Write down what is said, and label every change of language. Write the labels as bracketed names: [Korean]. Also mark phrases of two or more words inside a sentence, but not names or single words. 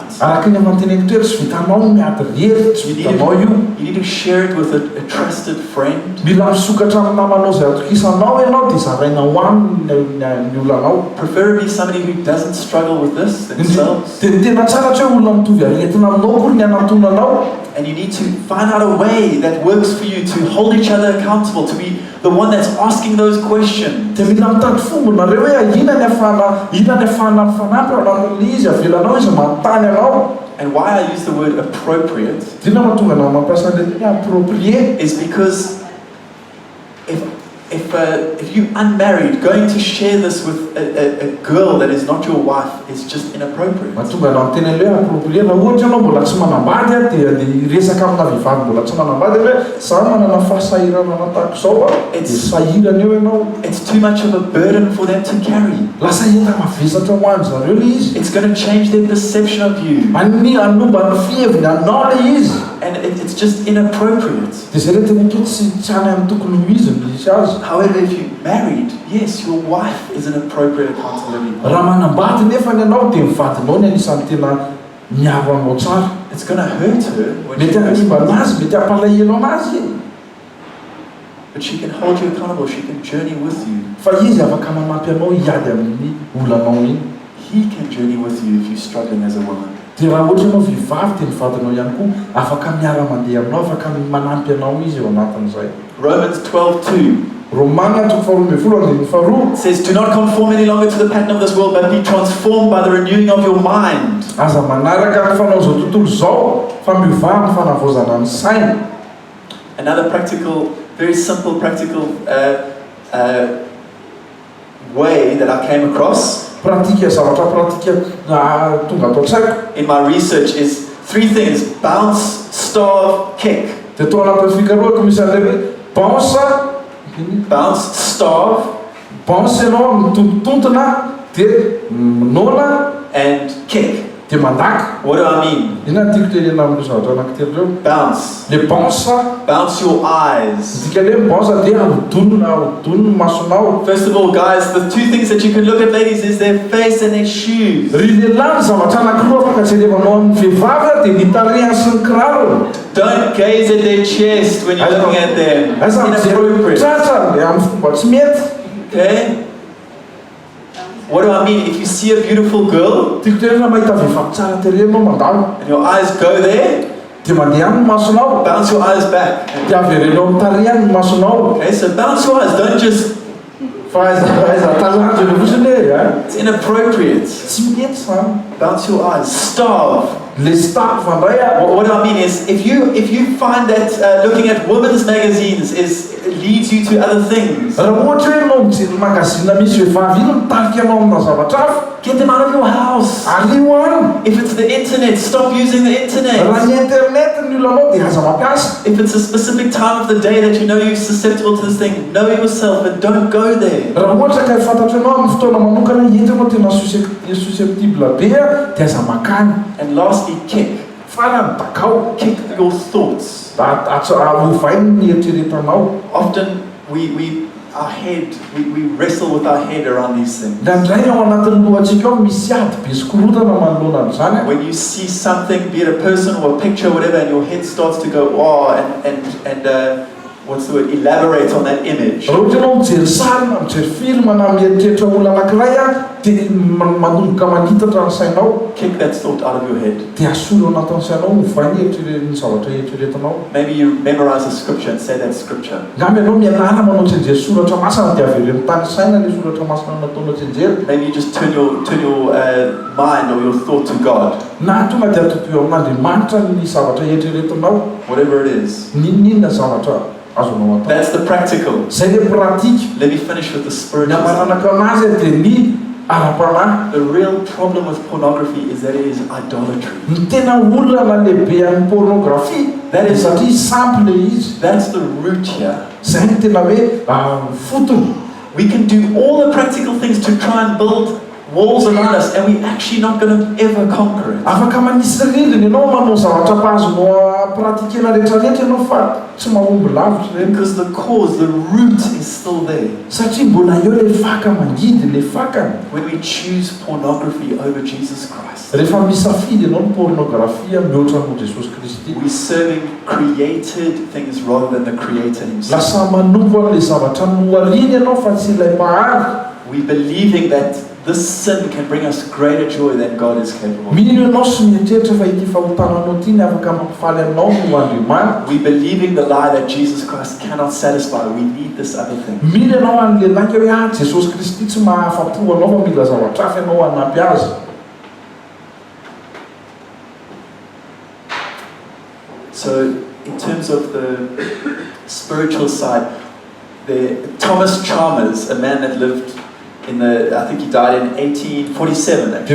[Malagasy] Araky ny amanteneko toetra tsy vitanao miady rery, tsy vitanao io. [English] You need to share it with a trusted friend. [Malagasy] Mila misokatra amin'ny namanao izay atokisanao ianao dia zaraina ho aminy ny olanao. [English] Preferably somebody who doesn't struggle with this themselves. [Malagasy] Dia tena tsara tsy hoe olona mitovy aretina aminao kory ny anatonanao. [English] And you need to find out a way that works for you to hold each other accountable, to be the one that's asking those questions. [Malagasy] Dia mila mitady fomba nareo hoe ina ny afahana mifanampy ao anatin'ilay izy avelanao izy manontany anao. [English] And why I use the word appropriate [Malagasy] Dina mahatonga na mampiasa an'ilay hoe approprié [English] is because if you're unmarried, going to share this with a girl that is not your wife is just inappropriate. [Malagasy] mahatonga na miteny ilay hoe approprié raha ohatra ianao mbola tsy manambady a dia resaka amina vehivavy mbola tsy manambady hoe za manana fahasahirana tahaka izao dia sahirana eo ianao. [English] It's too much of a burden for them to carry. [Malagasy] Lasa enta mavesatra ho any zareo le izy. [English] It's going to change their perception of you. [Malagasy] Anomba ny fieviny anao le izy. [English] And it's just inappropriate. [Malagasy] Dia zay le tena keto tsy any amin'ny tokony ho izy misy azy. [English] However, if you're married, yes, your wife is an appropriate accountability. [Malagasy] Raha manambady nefa ny anao dia mivadinao ny anisan'ny tena miaro anao tsara. [English] It's going to hurt her when [Malagasy] Mety [English] she [Malagasy] hanimba anazy, mety hampalahelo anazy. [English] but she can hold you accountable. She can journey with you. [Malagasy] Fa izy afaka manampy anao hiady amin'ny olanao iny. [English] He can journey with you if you're struggling as a woman. [Malagasy] Dia raha ohatra ianao vehivavy dia ny vadinao ihany koa afaka miara-mandeha aminao, afaka manampy anao izy eo anatin'izay. [English] Romans 12:2 [Malagasy] Romana 12:2 [English] says, "Do not conform any longer to the pattern of this world, but be transformed by the renewing of your mind." [Malagasy] aza manaraka ny fanao izao tontolo izao fa miovà ny fanavozana ny saina. [English] Another practical, very simple practical way that I came across [Malagasy] Pratika zavatra pratika tonga atao tsaiko [English] in my research is 3 things: bounce, starve, kick. [Malagasy] dia tao anatin'ny fikarohako misy an'ilay hoe [English] Bounce, starve, [Malagasy] bounce ianao mitontontona dia minona [English] and kick. [Malagasy] dia mandaka. [English] What do I mean? [Malagasy] Inona tiako tenena amin'ireo zavatra anankitelo ireo? [English] Bounce. [Malagasy] Le bounce [English] Bounce your eyes. [Malagasy] dika le bounce dia ahodoniny masonao. [English] First of all, guys, the 2 things that you can look at, ladies, is their face and their shoes. [Malagasy] Ry lehilahy ny zavatra anankiroa afaka jerevanao amin'ny vehivavy dia ny tarehany sy ny kiraro. [English] Don't gaze at their chest when you're looking at them. It's [Malagasy] Aza [English] inappropriate. [Malagasy] tratra dia amin'ny fomba tsy mety. [English] Okay? What do I mean? If you see a beautiful girl [Malagasy] Tiako tenena mahita vehivavy tsara terenao mandalo [English] and your eyes go there, [Malagasy] dia mandeha amin'ny masonao [English] bounce your eyes back. [Malagasy] dia averenao mitarehany ny masonao. [English] Okay, so bounce your eyes. Don't just. [Malagasy] Fa aiza talanjo le fosiny [English] It's inappropriate. [Malagasy] tsy mety zany. [English] Bounce your eyes. Starve. [Malagasy] Le stap fandray [English] What do I mean is, if you find that looking at women's magazines leads you to other things, [Malagasy] raha ohatra hoe ianao mijery magazine misy vehivavy ino mitarika anao amina zavatra hafa, [English] get them out of your house. [Malagasy] alio any. [English] If it's the internet, stop using the [Malagasy] Raha [English] internet. [Malagasy] ny internet ny olanao dia aza mampiasa. [English] If it's a specific time of the day that you know you're susceptible to this thing, know yourself and don't go there. [Malagasy] Raha ohatra ka fantatra ianao amin'ny fotoana manokana entinao tena susceptible be dia aza makany. [English] And lastly, kick. [Malagasy] Farany takao [English] Kick your thoughts. [Malagasy] ovainy ny eritreretanao. [English] Often we wrestle with our head around these things. [Malagasy] Ndraindray ao anatin'ny lohantsika ao misy ady be sy korotana manoloana an'izany. [English] When you see something, be it a person or a picture, whatever, and your head starts to go, oh, and what's the word? Elaborate on that image. [Malagasy] Raha ohatra ianao mijery sary na mijery film na mieritreritra olona anankiray dia manomboka manitatra ny sainao. [English] Kick that thought out of your head. [Malagasy] Dia asolo anatin'ny sainao ovainy ny zavatra eritreretanao. [English] Maybe you memorize a scripture and say that scripture. [Malagasy] Ngamba ianao mianara manao tsenjery soratra masina dia averen'ny tany saina le soratra masina nataonao tsenjery. [English] Maybe you just turn your mind or your thought to God. [Malagasy] Na tonga dia atotio amin'Andriamanitra ny zavatra eritreretanao. [English] Whatever it is. [Malagasy] Ninona zavatra azonao atao. [English] That's the practical. [Malagasy] Zay le pratika. [English] Let me finish with the [Malagasy] Ny [English] spiritual. [Malagasy] amaranaka anazy dia ny ara-panahy. [English] The real problem with pornography is that it is idolatry. [Malagasy] Ny tena olana lehibe amin'ny pornografia [English] That is- [Malagasy] satria sampy le izy. [English] That's the root here. [Malagasy] Zay ny tena hoe fotony. [English] We can do all the practical things to try and build walls around us, and we're actually not going to ever conquer it. [Malagasy] Afaka manisy rindrina ianao manao zavatra mpahazonao pratikena rehetrarehetra ianao fa tsy mahomby lavitra reny. [English] Because the cause, the root is still there. [Malagasy] Satria mbola eo le faka mangidy, le fakany. [English] When we choose pornography over Jesus Christ, [Malagasy] Rehefa misafidy ianao ny pornografia mihoatra noho Jesosy Kristy, [English] we're serving created things rather than the Creator Himself. [Malagasy] lasa manompo an'le zavatra noariana ianao fa tsy ilay mpahary. [English] We're believing that this sin can bring us greater joy than God is capable. [Malagasy] Mino ianao sy mieritreritra fa ity fahotananao ty ny afaka mampifaly aminao no Andriamanitra. [English] We're believing the lie that Jesus Christ cannot satisfy. We need this other thing. [Malagasy] Mino ianao an'le laika hoe Jesosy Kristy tsy mahafa-po anao fa mila zavatra hafa ianao hanampy azy. [English] So, in terms of the spiritual side, Thomas Chalmers, a man that lived I think he died in 1847 actually.